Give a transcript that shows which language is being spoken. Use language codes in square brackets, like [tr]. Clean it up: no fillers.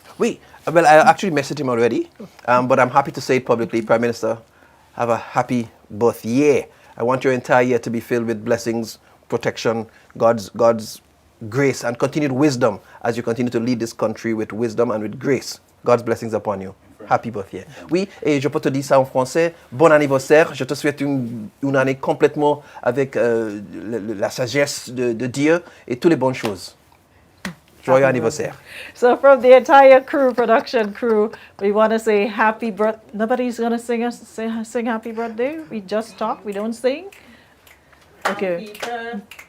[en] Well, I actually messaged him already, but I'm happy to say it publicly. Prime Minister, have a happy birthday. I want your entire year to be filled with blessings, protection, God's grace and continued wisdom as you continue to lead this country with wisdom and with grace. God's blessings upon you. Happy birthday. [fr] Oui, et je peux te dire ça en français. Bon anniversaire. Je te souhaite une année complètement avec la sagesse de Dieu et toutes les bonnes choses. Joyeux anniversaire. [en] So from the entire production crew, we want to say happy birthday. Nobody's going to sing happy birthday? We just talk, we don't sing? Okay.